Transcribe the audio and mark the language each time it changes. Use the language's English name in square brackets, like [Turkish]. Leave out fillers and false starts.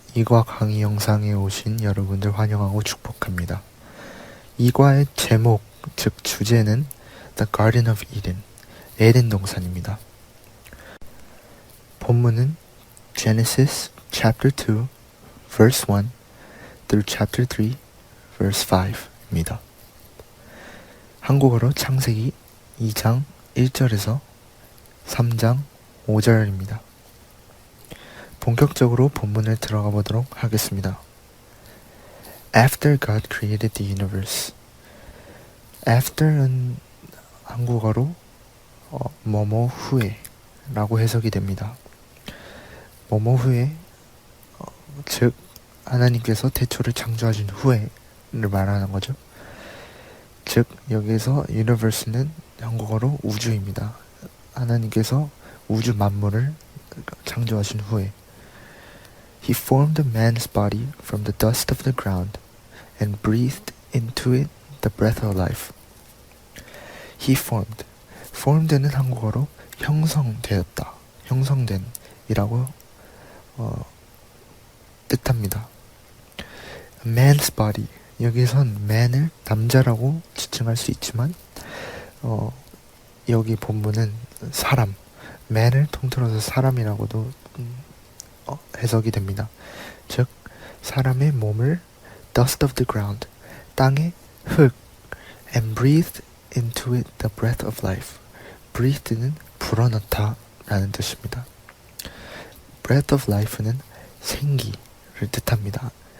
[Korean] 이과 강의 영상에 오신 여러분들 환영하고 축복합니다. 이과의 제목, 즉 주제는 The Garden of Eden, 에덴 동산입니다. 본문은 [English] Genesis chapter 2, verse 1 through chapter 3, verse 5 [Korean] 입니다. 한국어로 창세기 2장 1절에서 3장 5절입니다. 본격적으로 본문을 들어가 보도록 하겠습니다. [English] After God created the universe. [Korean] After는 한국어로 뭐뭐 후에 라고 해석이 됩니다. 뭐뭐 후에 즉 하나님께서 태초를 창조하신 후에를 말하는 거죠. 즉 여기에서 universe는 한국어로 우주입니다. 하나님께서 우주 만물을 창조하신 후에 [English] He formed a man's body from the dust of the ground and breathed into it the breath of life. He formed. [Korean] formed는 한국어로 형성되었다, 형성된 이라고 뜻합니다. [English] A man's body. [Korean] 여기선 man을 남자라고 지칭할 수 있지만 여기 본문은 사람, man을 통틀어서 사람이라고도 해석이 됩니다. 즉 사람의 몸을 [English] dust of the ground, [Korean] 땅의 흙, [English] and breathed into it the breath of life. [Korean] breath는 불어넣다 라는 뜻입니다. breath of life는 생기를 뜻합니다.